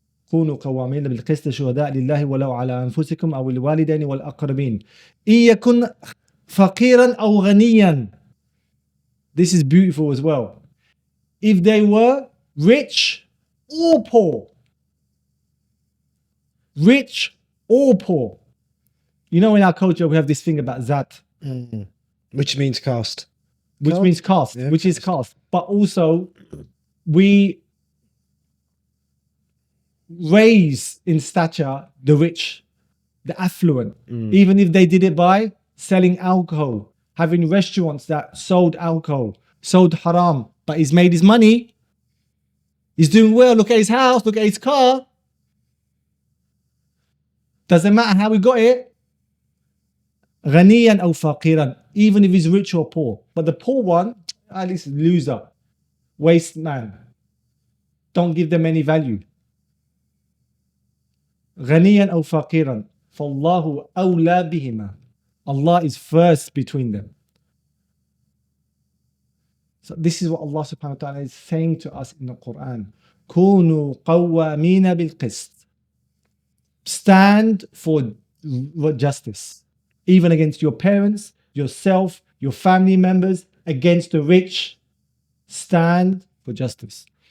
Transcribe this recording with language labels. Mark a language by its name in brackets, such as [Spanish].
[Arabic] كونوا قوامين بالقسط شهداء لله ولو على أنفسكم أو الوالدين والأقربين إن يكن فقيرا أو غنيا. [English] This is beautiful as well. If they were rich or poor. Rich or poor. You know, in our culture, we have this thing about zat. Which means caste. Which means caste, Yeah, which is caste. But also, we raise in stature the rich, the affluent, even if they did it by selling alcohol, having restaurants that sold alcohol, sold haram, but he's made his money. He's doing well. Look at his house, look at his car. Doesn't matter how he got it. [Arabic] غنيا أو فقيرا, [English] even if he's rich or poor. But the poor one, at least loser, waste man. Don't give them any value. [Arabic] غنيا أو فقيرا فالله أولى بهما. [English] Allah is first between them. So this is what Allah subhanahu wa ta'ala is saying to us in the Quran. [Arabic] كونوا قوامين بالقسط. [English] Stand for justice. Even against your parents, yourself, your family members, against the rich, stand for justice.